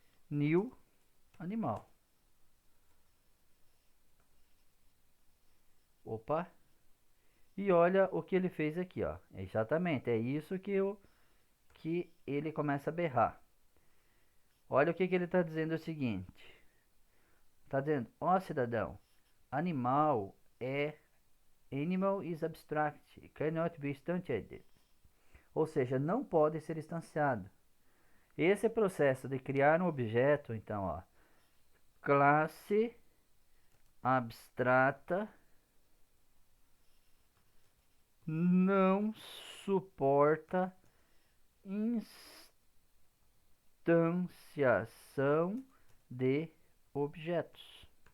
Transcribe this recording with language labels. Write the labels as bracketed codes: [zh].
[en] New animal. [pt] Opa. E olha o que ele fez aqui, ó. Exatamente, é isso que ele começa a berrar. Olha o que ele está dizendo, é o seguinte. Está dizendo, ó cidadão, [en] animal is abstract, cannot be instantiated. [pt] Ou seja, não pode ser instanciado. Esse processo de criar um objeto, então, ó, classe abstrata não suporta instanciação de objetos.